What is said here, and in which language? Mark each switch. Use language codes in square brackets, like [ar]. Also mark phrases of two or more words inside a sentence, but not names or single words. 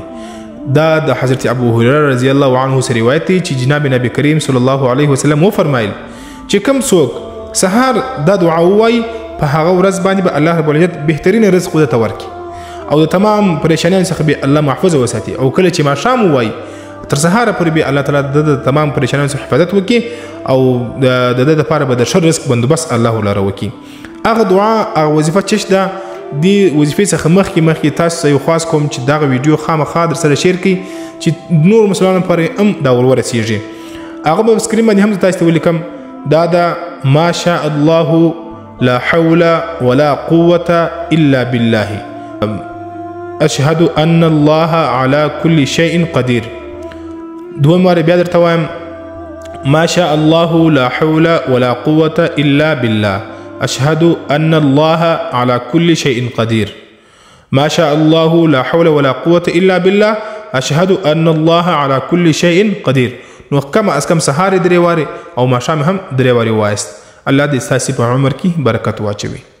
[ps] دا د حضرت ابو هريره [ar] رضی الله عنه [ps] سره روایت دی چې جناب نبی کریم [ar] صلی الله علیه وسلم [ps] وفرمایل چې کوم څوک سهار دا دعا ووایي په هغه ورځ باندې به الله [ar] رب العزت [ps] بهترین رزق ورته ورکړي او د تمام پریشانیانو څخه به الله محفوظ وساتي او کله چې ماښام ووایي تر سهاره پورې به الله تعالی د تمام پریشانیانو څخه حفاظت وکړي او د د لپاره به د شر رزق بندوبست الله لاره وکړي. هغه دعا هغه وظیفه چې ده دی وظیفې څخه مخکې تاسو یو خاص کوم چې دغه ویډیو خامخا در سره شیر کړئ چې نور مسلمانانو لپاره هم دا ورسیږي. هغه به سکرین باندې هم تاسو ته ولیکم. [ar] دا دا ما شاء الله لا حول ولا قوة إلا بالله أشهد أن الله على كل شيء قدير. [ps] دوم واره بیا درته وایم [ar] ما شاء الله لا حول ولا قوة إلا بالله أشهد أن الله على كل شيء قدير. ما شاء الله لا حول ولا قوة إلا بالله أشهد أن الله على كل شيء قدير. [ps] نو کم از کم سهار درې واره او ماښام هم درې واره وایست. الله دې ستاسو په عمر کې برکت واچوي.